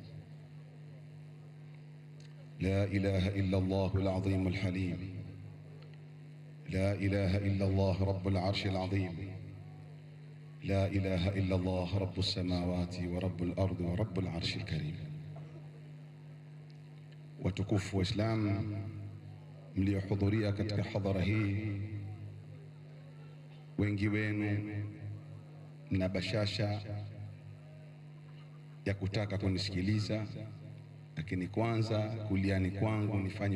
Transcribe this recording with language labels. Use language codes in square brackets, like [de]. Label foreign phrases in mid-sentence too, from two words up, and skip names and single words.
[ar] لا إله إلا الله العظيم الحليم، لا إله إلا الله رب العرش العظيم، لا إله إلا الله رب السماوات ورب الأرض ورب العرش الكريم. [sw] Watukufu wa Islam mliohudhuria katika hadhara hii, wengi wenu na bashasha ya kutaka kunisikiliza, lakini kwanza kuliani kwangu nifanye